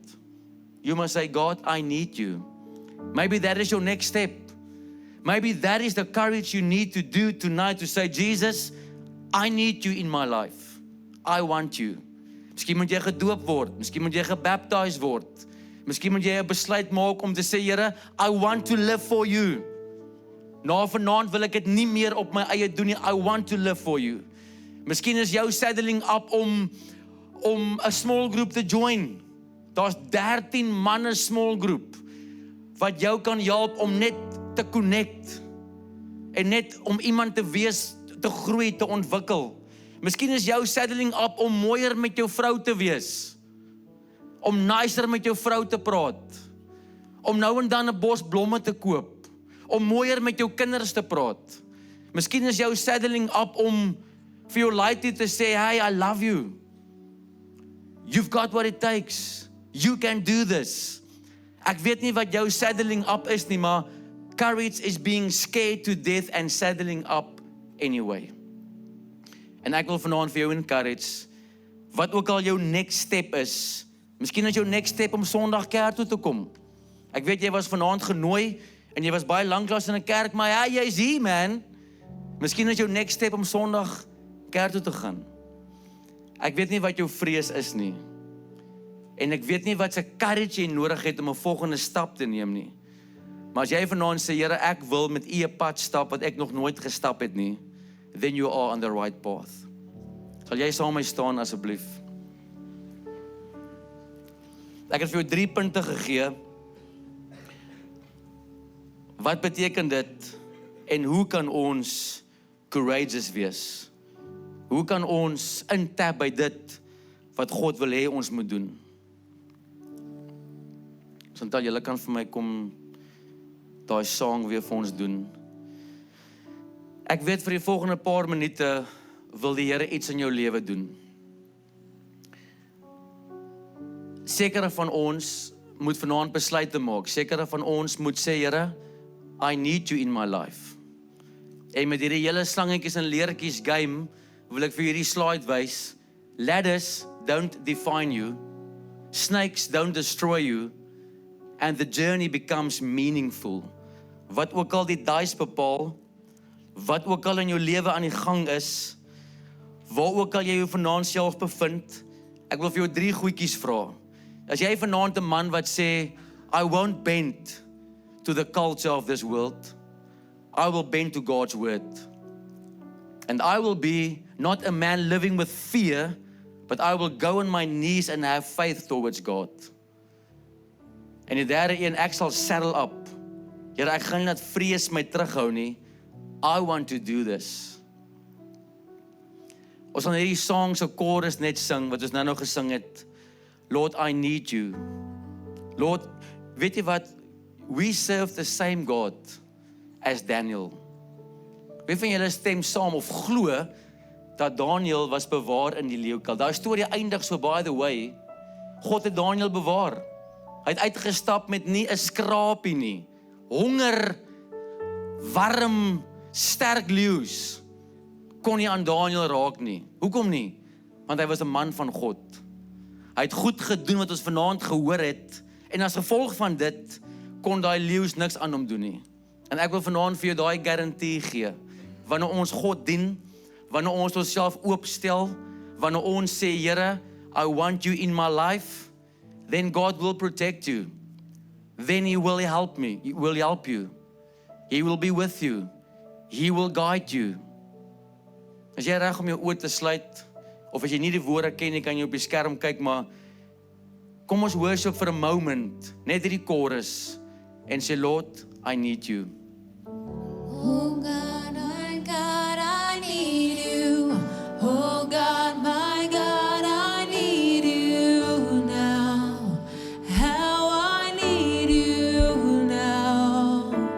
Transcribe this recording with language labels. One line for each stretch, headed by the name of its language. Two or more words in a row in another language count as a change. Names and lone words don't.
English: You must say, God, I need you. Maybe that is your next step. Maybe that is the courage you need to do tonight, to say, Jesus, I need you in my life. I want you.
Afrikaans: Miskien moet jy gedoop word, miskien moet jy gebaptized word, miskien moet jy 'n besluit maak om te sê, Here,
English: I want to live for you.
Afrikaans: Na vanaand wil ek dit nie meer op my eie doen nie,
English: I want to live for you.
Afrikaans: Miskien is jou
English: saddling up
Afrikaans: om 'n
English: small group
Afrikaans: te join. Daar's 13 manne
English: small group
Afrikaans: wat jou kan help om net te connect en net om iemand te wees, te groei, te ontwikkel. Miskien is jou
English: saddling up
Afrikaans: om mooier met jou vrou te wees, om nicer met jou vrou te praat, om nou en dan 'n bos blomme te koop, om mooier met jou kinders te praat. Miskien is jou
English: saddling up
Afrikaans: om vir jou laity te sê,
English: hey, I love you. You've got what it takes. You can do this.
Afrikaans: Ek weet nie wat jou
English: saddling up
Afrikaans: is nie, maar
English: courage is being scared to death and saddling up anyway.
Afrikaans: En ek wil vanaand vir jou encourage, wat ook al jou
English: next step
Afrikaans: is, miskien is jou
English: next step
Afrikaans: om Sondag kerk toe te kom. Ek weet jy was vanaand genooi, en jy was baie lanklaas in 'n kerk, maar ja, jy's hier, man. Miskien is jou
English: next step
Afrikaans: om Sondag kerk toe te gaan. Ek weet nie wat jou vrees is nie. En ek weet nie wat se courage jy nodig het om 'n volgende stap te neem nie. Maar as jy vanaand sê, Here, ek wil met U 'n pad stap wat ek nog nooit gestap het nie,
English: then you are on the right path.
Afrikaans: Sal jy saam met my staan asseblief? Ek het vir jou 3 punte gegee. Wat beteken dit en hoe kan ons courageous wees? Hoe kan ons intap by dit wat God wil hê ons moet doen? Chantal, julle kan vir my kom daai song weer vir ons doen. Ek weet vir die volgende paar minute wil die Here iets in jou lewe doen. Sekere van ons moet vanaand besluite maak. Sekere van ons moet sê, Here,
English: I need you in my life.
Afrikaans: En met hierdie hele slangetjies en leertjies game wil ek vir hierdie slide wys.
English: Ladders don't define you. Snakes don't destroy you. And the journey becomes meaningful.
Afrikaans: Wat ook al die dice bepaal, wat ook al in jou lewe aan die gang is, waar ook al jy jou vanaand self bevind, ek wil vir jou 3 goedjies vra. As jy vanaand 'n man wat sê,
English: I won't bend to the culture of this world. I will bend to God's word. And I will be not a man living with fear, but I will go on my knees and have faith towards God.
Afrikaans: En die derde een, ek sal saddle up. Here, ek gaan nie dat vrees my terughou nie.
English: I want to do this.
Afrikaans: Ons gaan hierdie song se chorus net sing, wat ons nou gesing het.
English: Lord, I need you. Lord,
Afrikaans: weet jy wat?
English: We serve the same God as Daniel.
Afrikaans: Wie van julle stem saam of glo dat Daniel was bewaar in die leeukel? Daai storie eindig so,
English: by the way,
Afrikaans: God het Daniel bewaar. Hy het uitgestap met nie 'n skrapie nie. Honger, warm, sterk leeu's kon nie aan Daniel raak nie. Hoekom nie? Want hy was 'n man van God. Hy het goed gedoen wat ons vanaand gehoor het, en as gevolg van dit kon daai leeu's niks aan hom doen nie. En ek wil vanaand vir jou daai garantie gee. Wanneer ons God dien, wanneer ons onsself oopstel, wanneer ons sê, Here,
English: I want you in my life, then God will protect you. Then He will help me. He will help you. He will be with you. He will guide you.
Afrikaans: As jy reg om jou oë te sluit, of as jy nie die woorde ken nie, kan jy op die skerm kyk, maar kom ons worship vir 'n moment, net hierdie chorus, en sê,
English: Lord, I need you. Oh God, I need you. Oh God, my God, I need you now. How I need you now.